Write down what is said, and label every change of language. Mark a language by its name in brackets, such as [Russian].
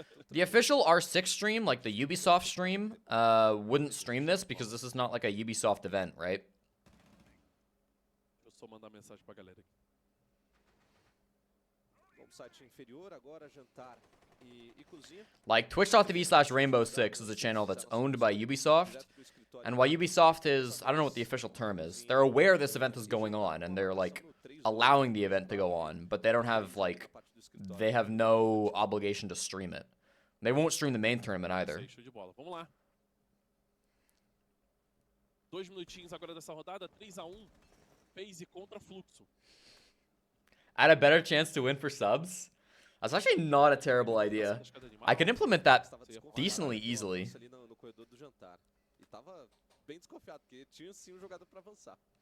[English] The official R6 stream, like the Ubisoft stream, wouldn't stream this because this is not like a Ubisoft event, right? [Portuguese] Deixa eu só mandar mensagem pra galera aqui. Vamos site inferior agora, jantar e cozinha. [English] Like twitch.tv/rainbow6 is a channel that's owned by Ubisoft. And while Ubisoft is, I don't know what the official term is, they're aware this event is going on and they're like allowing the event to go on, but they don't have like, they have no obligation to stream it. They won't stream the main tournament either. [Portuguese] Show de bola. Vamos lá. 2 minutinhos agora dessa rodada, 3-1. FaZe contra Fluxo. [English] I had a better chance to win for subs? That's actually not a terrible idea. I can implement that decently easily. [Portuguese] Ali no corredor do jantar. E tava bem desconfiado, porque tinha sim um jogador para avançar.